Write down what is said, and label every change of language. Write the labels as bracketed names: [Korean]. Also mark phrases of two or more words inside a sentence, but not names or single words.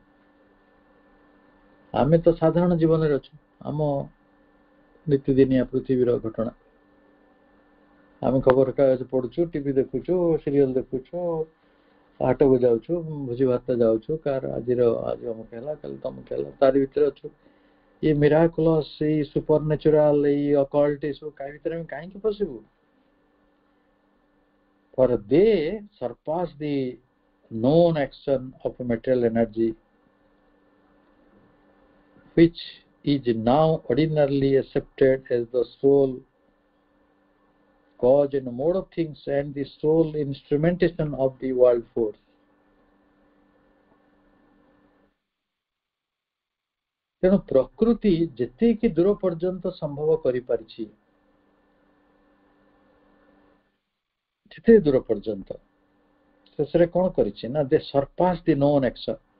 [Odia] ଆମେ ତ ସାଧାରଣ ଜୀବନରେ ଅଛୁ, ଆମ ନିତିଦିନିଆ ପୃଥିବୀର ଘଟଣା। ଆମେ ଖବରକାଗଜ ପଢୁଛୁ, ଟିଭି ଦେଖୁଛୁ, ସିରିଏଲ ଦେଖୁଛୁ, ହାଟକୁ ଯାଉଛୁ, ଭୋଜି ଭାତ ଯାଉଛୁ, କାହାର ଆଜି ଅମୁକ ହେଲା, କାଲି ତମୁକ ହେଲା, ତାରି ଭିତରେ ଅଛୁ। [Hindi] ये मिराकुलस, ये सुपरनेचुरल, ये अकल्ट, ये सब काहे [Odia] ଭିତରେ ଆମେ କାହିଁକି ପଶିବୁ? [English] For they surpass the known action of material energy, which is now ordinarily accepted as the sole cause and mode of things and the sole instrumentation of the world force. [Odia] ତେଣୁ ପ୍ରକୃତି ଯେତିକି ଦୂର ପର୍ଯ୍ୟନ୍ତ ସମ୍ଭବ କରିପାରିଛି, ଯେତେ ଦୂର ପର୍ଯ୍ୟନ୍ତ ଶେଷରେ କଣ କରିଛି ନା, [English] they surpass the known action.